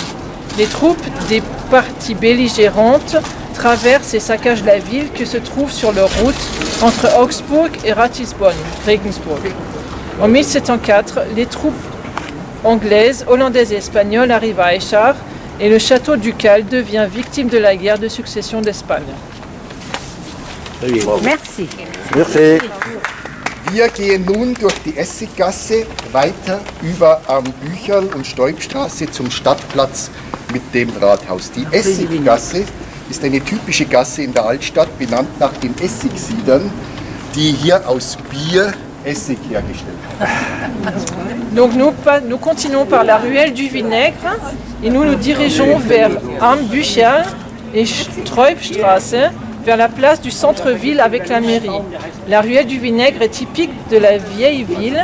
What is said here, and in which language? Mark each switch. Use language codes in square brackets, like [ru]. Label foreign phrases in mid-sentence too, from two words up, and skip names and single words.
[fr] Les troupes des parties belligérantes traversent et saccagent la ville qui se trouve sur leur route entre Augsbourg et Regensburg. En 1704, les troupes anglaises, hollandaises et espagnoles arrivent à Aichach et le château ducal devient victime de la guerre de succession d'Espagne. Merci. Merci. [de] Wir gehen nun durch die Essiggasse weiter über am Bücherl- und Stäubstraße zum Stadtplatz mit dem Rathaus. Die Essiggasse ist eine typische Gasse in der Altstadt, benannt nach den Essigsiedern, die hier aus Bier Essig hergestellt haben. [fr] Donc nous continuons par la ruelle du Vinaigre et nous nous dirigeons vers Am Bücherl et Stäubstraße, vers la place du centre-ville avec la mairie. La ruelle du Vinaigre est typique de la vieille ville.